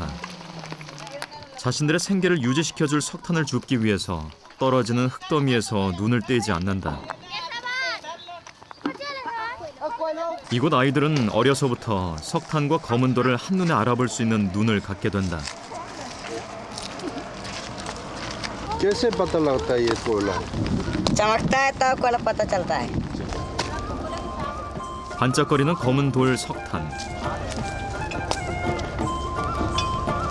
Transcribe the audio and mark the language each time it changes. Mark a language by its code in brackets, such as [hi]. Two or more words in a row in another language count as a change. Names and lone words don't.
[ko] 자신들의 생계를 유지시켜줄 석탄을 줍기 위해서 떨어지는 흙더미에서 눈을 떼지 않는다. 이곳 아이들은 어려서부터 석탄과 검은 돌을 한눈에 알아볼 수 있는 눈을 갖게 된다. [hi] कैसे पता लगता है ये कोयला? चमकता है तब कोयला पता चलता है। [ko] 반짝거리는 검은 돌 석탄.